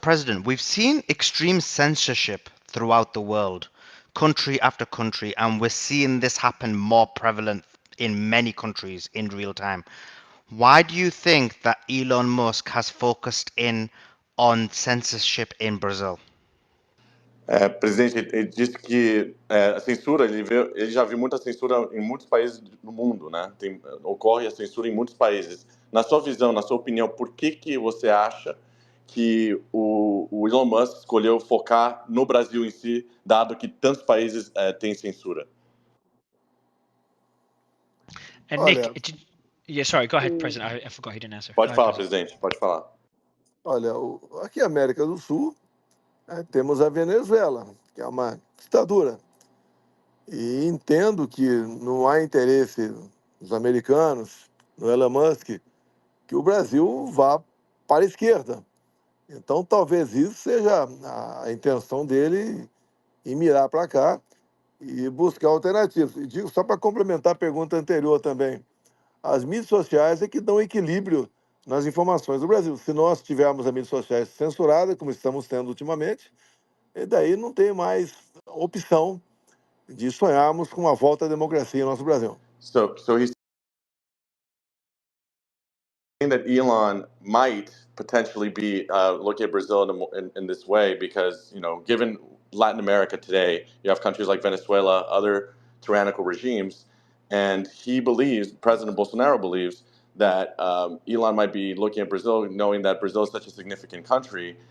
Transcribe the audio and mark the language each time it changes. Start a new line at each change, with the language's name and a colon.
English: President, we've seen extreme censorship throughout the world, country after country, and we're seeing this happen more prevalent in many countries in real time. Why do you think that Elon Musk has focused in on censorship in Brazil?
Portuguese: Presidente, ele disse que a censura, ele já viu muita censura em muitos países do mundo, né? Ocorre a censura em muitos países. Na sua visão, na sua opinião, por que você acha que o Elon Musk escolheu focar no Brasil em si, dado que tantos países têm censura?
English: And
Portuguese: Olha,
English: Nick, yeah, sorry, go ahead, President. I forgot he didn't answer.
Portuguese: Pode
English: Go
Portuguese: falar,
English: ahead,
Portuguese: presidente, pode falar. olha, aqui na América do Sul, temos a Venezuela, que é uma ditadura. E entendo que não há interesse dos americanos, no Elon Musk, que o Brasil vá para a esquerda. Então, talvez isso seja a intenção dele em mirar para cá e buscar alternativas. E digo, só para complementar a pergunta anterior também, as mídias sociais é que dão equilíbrio nas informações do Brasil. Se nós tivermos as mídias sociais censuradas, como estamos tendo ultimamente, e daí não tem mais opção de sonharmos com uma volta à democracia no nosso Brasil.
English: So he's saying that Elon might potentially be looking at Brazil in this way because, you know, given Latin America today, you have countries like Venezuela, other tyrannical regimes, and he believes, President Bolsonaro believes, that Elon might be looking at Brazil, knowing that Brazil is such a significant country.